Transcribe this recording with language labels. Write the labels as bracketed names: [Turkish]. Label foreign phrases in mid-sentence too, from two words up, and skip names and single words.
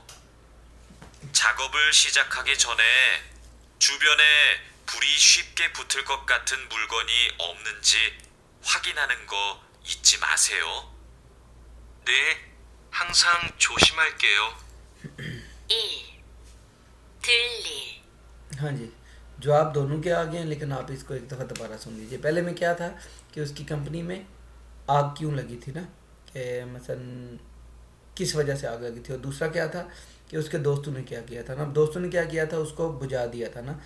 [Korean] 작업을 시작하기 전에 주변에 불이 쉽게 붙을 것 같은 물건이 없는지 확인하는 거 잊지 마세요. 네, 항상 조심할게요. 1. 들리 [Hindi] हाँ जी, जवाब दोनों के आ गए हैं, लेकिन आप इसको एक दफ़ा दोबारा सुन लीजिए. पहले में क्या था कि उसकी कंपनी में आग क्यों लगी थी ना, कि मसलन किस वजह से आग लगी थी. और दूसरा क्या था कि उसके दोस्तों ने क्या किया था ना. दोस्तों ने क्या किया था, उसको बुझा दिया था ना.